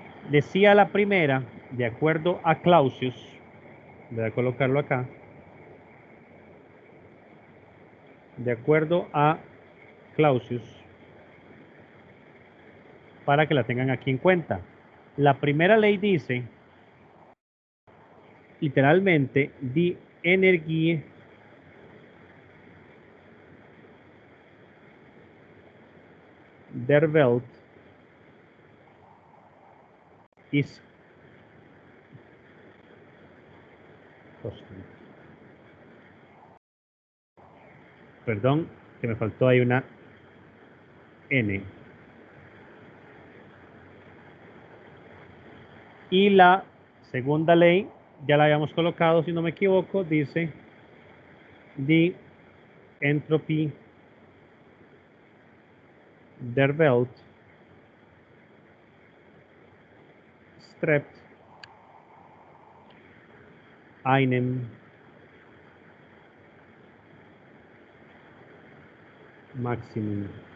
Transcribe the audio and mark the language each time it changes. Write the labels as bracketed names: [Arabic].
[Spanish] Decía la primera, de acuerdo a Clausius, voy a colocarlo acá, de acuerdo a Clausius, para que la tengan aquí en cuenta. La primera ley dice, literalmente, [German] die Energie der Welt ist constant. [Spanish] Perdón, que me faltó ahí una N. Y la segunda ley, ya la habíamos colocado, si no me equivoco, dice [German] die Entropie der Welt strebt einem Maximum.